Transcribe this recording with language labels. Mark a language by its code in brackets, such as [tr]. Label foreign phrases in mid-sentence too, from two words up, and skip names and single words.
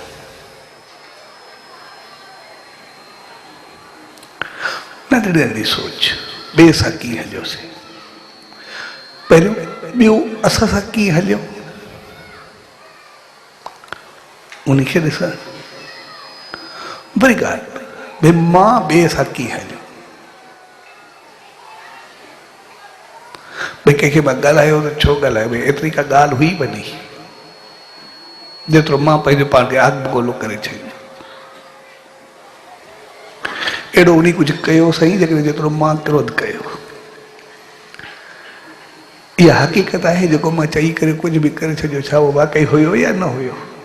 [sd] नंढड़ी नंढड़ी सोच, ॿिए सां कीअं हलियोसीं, पहिरियों ॿियो असां सां कीअं हलियो उनखे ॾिसणु, बड़ी गाल भाई मां बेसकी है भाई कंहिंखे मां ॻाल्हायो त छो ॻाल्हायो भाई एतिरी का ॻाल्हि हुई वॾी जेतिरो मां पंहिंजो पाण खे आग बगोलो करे छॾियो अहिड़ो उन कुझु कयो सही जेकॾहिं जेतिरो मां क्रोध कयो इहा हक़ीक़त आहे जेको मां चई करे कुझु बि करे छॾियो छा उहो वाकई हुयो या न हुयो